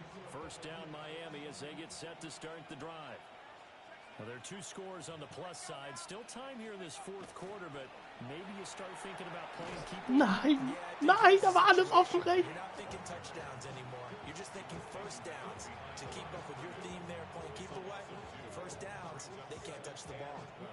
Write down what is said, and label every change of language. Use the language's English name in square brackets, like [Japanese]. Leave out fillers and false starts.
[English] First down Miami as they get set to start the drive. Well, there are 2 scores on the plus side. Still time here in this 4th quarter, but maybe you start thinking about playing keeper. [German] Nein, da war alles offen rechts. [English] You're not thinking touchdowns anymore. You're just thinking first downs. To keep up with your theme there, playing keep away. First downs, they can't touch the ball.